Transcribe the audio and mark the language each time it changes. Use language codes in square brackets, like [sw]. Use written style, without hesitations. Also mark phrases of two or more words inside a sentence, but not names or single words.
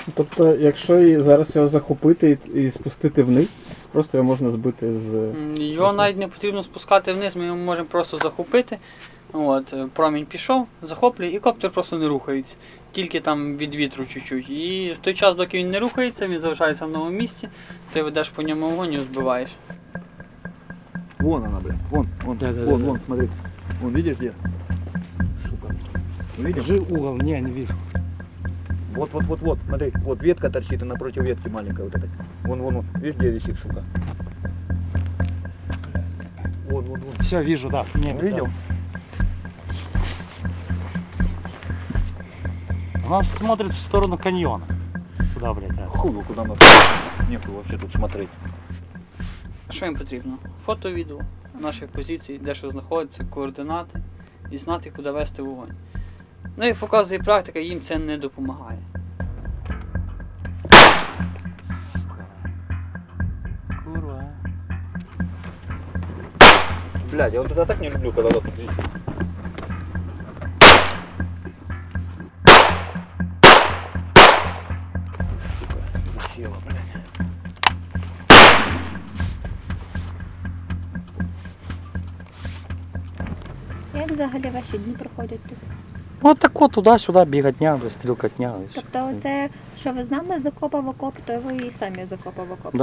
[uk] Тобто, якщо зараз його захопити і спустити вниз, просто його можна збити з... Його навіть не потрібно спускати вниз, ми його можемо просто захопити. От, промінь пішов, захоплює, і коптер просто не рухається. Тільки там від вітру чуть-чуть. І в той час, доки він не рухається, він залишається в новому місці, ти ведеш по ньому вогонь і збиваєш. [ru] Вон она, блин. Вон, вон, смотри. Вон, видишь где? Сука. Видишь? Покажи угол, не вижу. Вот, смотри. Вот ветка торчит, и напротив ветки маленькая вот этой. Вон. Видишь, где висит, сука? Вон. Все, вижу, да. Не, Видел? Она смотрит в сторону каньона. Куда, блядь, а? Хуй, куда надо. Нехуй вообще тут смотреть. [uk] Що їм потрібно? Фото, відео наших позицій, де що знаходиться, координати і знати, куди вести вогонь. Ну і показує практика, їм це не допомагає. [ru] Сука. Курва. Блядь, я вот это так не люблю, когда вот тут висит. Сука, засела, блядь. [uk] Як взагалі ваші дні проходять тут? Ну так от туди-сюди бігатня, стрілкатня. Тобто оце, що ви з нами з окопа в окоп, то ви і самі з окопа в окоп?